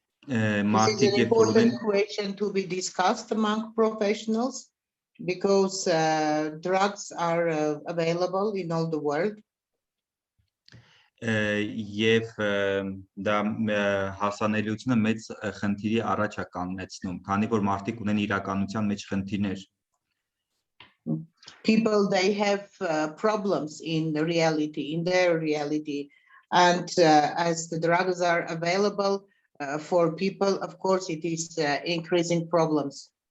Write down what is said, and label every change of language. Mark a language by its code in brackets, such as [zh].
[en] This is an important question to be discussed among professionals because drugs are available in all the world. [hy] Եվ դա հասանելիությունը մեծ խնդիրի առաջ է կանգնեցնում, քանի որ մարդիկ ունեն իրականության մեջ խնդիրներ։ [en] People, they have problems in reality, in their reality, and as the drugs are available for people, of course, it is increasing problems.